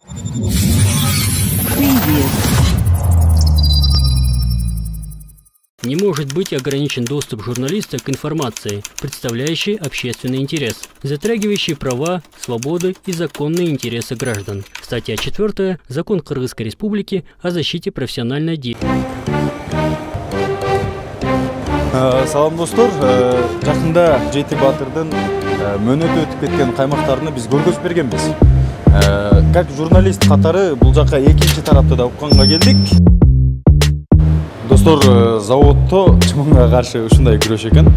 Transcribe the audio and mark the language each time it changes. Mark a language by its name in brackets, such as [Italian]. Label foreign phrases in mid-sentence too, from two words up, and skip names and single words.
[Russian] Не может быть ограничен доступ журналиста к информации, представляющей общественный интерес, затрагивающей права, свободы и законные интересы граждан. Статья 4. Закон Кыргызской Республики о защите профессиональной деятельности. [Kyrgyz] Салам достор, жақында Жети Батырдын мөөнөтү өтүп кеткен каймактарыны биз көргөзүп бергенбиз. [Russian] Как журналист [Kyrgyz] катары бул жака экинчи тарапты да укканга келдик. Достор, заводто чымынга каршы ушундай күрөш экен.